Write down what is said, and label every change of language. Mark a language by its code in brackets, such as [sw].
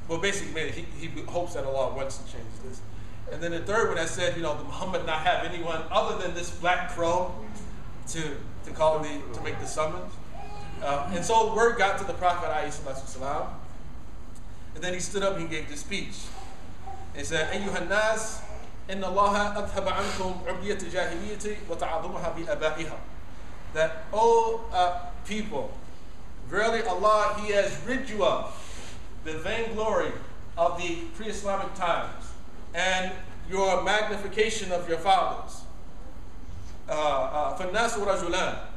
[en] Well, basically, he hopes that Allah wants to change this. And then the third one has said, that Muhammad not have anyone other than this black crow to make the summons. And so word got to the Prophet ﷺ, and then he stood up and he gave this speech. He said, [ar] أيها الناس إن الله أذهب عنكم عبية الجاهلية وتعظمها بآبائها. [en] That, people, verily Allah, He has rid you of the vainglory of the pre-Islamic times and your magnification of your fathers. [ar] فَالنَّاسُ رَجُلَانِ.